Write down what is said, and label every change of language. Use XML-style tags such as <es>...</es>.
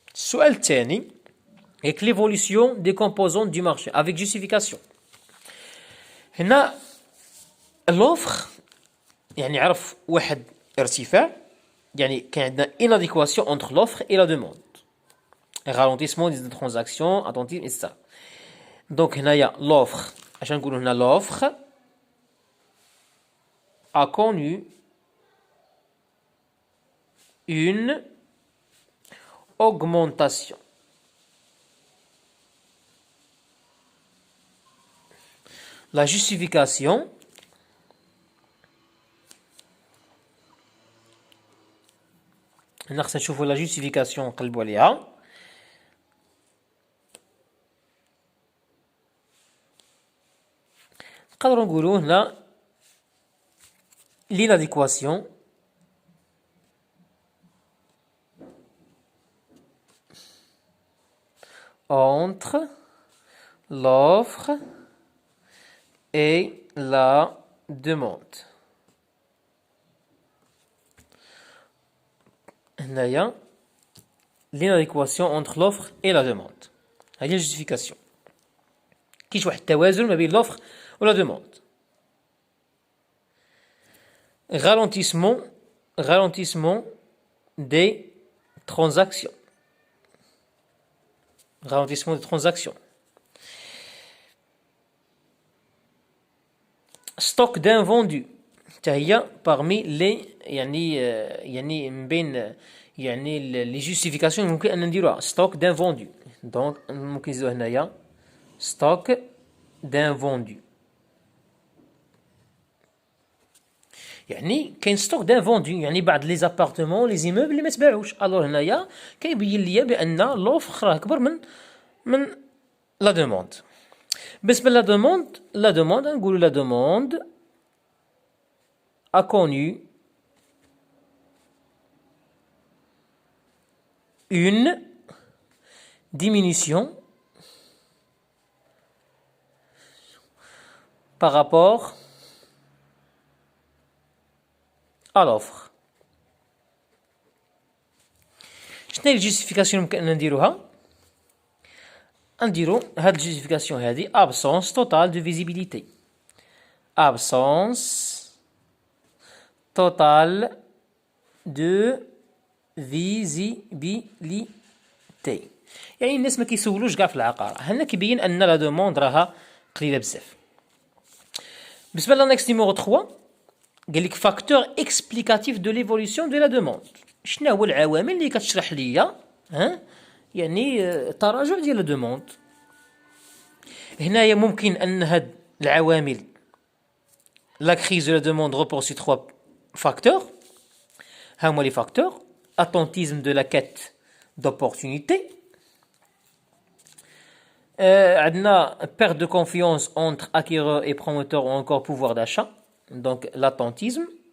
<ar>السؤال الثاني</ar> <fr>avec l'évolution des composants du marché avec justification.</fr> <ar>هنا l'offre يعني عرف واحد ارتفاع يعني كان عندنا</ar> <fr>inadéquation entre l'offre et la demande. Ralentissement des transactions, attentisme, etc. Donc</fr> <ar>هنايا</ar> <fr>l'offre</fr> <ar>عشان نقولوا هنا</ar> <fr>l'offre a connu une augmentation. La justification</fr> <ar>هنا خصنا نشوفوا</ar> <fr>la justification</fr> <ar>نقلبوا عليها. نقدروا نقولوا هنا</ar> <fr>l'inadéquation entre l'offre et la demande. هنايا l'inadéquation entre l'offre et la demande.</fr> <ar>هذه الجوستيفيكاسيون. كاين واحد التوازن ما بين l'offre و la demande.</ar> <fr>Ralentissement des transactions. Ralentissement des transactions. Stock d'invendus. هي parmi les</fr> <ar>يعني من بين يعني</ar> <fr>les justifications</fr> <ar>ممكن أن نديروها</ar> <fr>stock d'invendus.</fr> <ar>Donc ممكن نزيدو هنايا</ar> <fr>stock d'invendus.</fr> <ar>يعني كاين ستوك d'invendus يعني بعض لي زابارتمون لي زيموبل اللي ما تباعوش. الوغ هنايا كيبين ليا بان لوفر راه اكبر من لا دوموند. بالنسبه لا دوموند نقولوا لا دوموند</ar> <fr>a connu une diminution par rapport à l'offre.</fr> <ar>شنو هي الجوستيفيكاسيون يمكن ان نديروها؟ نديرو هاد الجوستيفيكاسيون هادي</ar> <fr>absence totale de visibilité. absence totale de visibilité.</fr> <ar>يعني الناس ما كيسولوش كاع في العقار. هنا كيبين ان لا دوموند راها قليله بزاف. بالنسبه لانكس نيميرو 3 قال لك فاكتور اكسبليكاتيف دو ليفولوسيون دو لا دوموند. شنو هو العوامل اللي كتشرح ليا يعني التراجع ديال لا دوموند؟ هنايا ممكن ان هاد العوامل لا كريز دو لا دوموند</ar> <fr>repose sur 3 facteurs.</fr> <ar>ها هما لي فاكتور</ar> <fr>attentisme de la quête d'opportunité. عندنا perte de confiance entre acquéreur et promoteur ou encore pouvoir d'achat. Donc l'attentisme.</fr>